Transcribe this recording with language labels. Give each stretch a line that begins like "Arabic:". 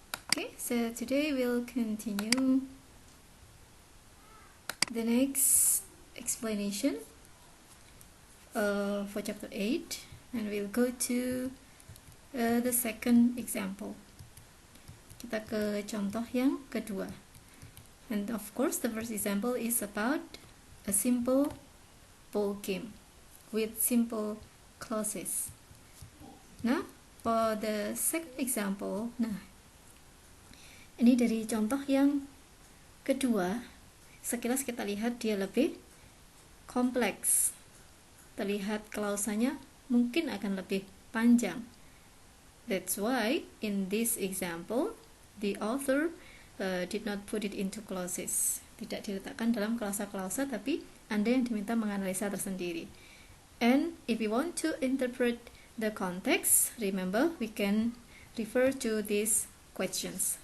English: Okay, so today we'll continue the next explanation for chapter 8, and we'll go to the second example.
Indonesian: Kita ke contoh yang kedua.
English: And of course the first example is about a simple ball game with simple clauses.
Indonesian: Nah,
English: for the second example,
Indonesian: ini dari contoh yang kedua, sekilas kita lihat dia lebih kompleks. Terlihat klausanya mungkin akan lebih panjang.
English: That's why in this example, the author did not put it into clauses.
Indonesian: Tidak diletakkan dalam klausa-klausa, tapi Anda yang diminta menganalisa tersendiri.
English: And if you want to interpret the context, remember we can refer to these questions.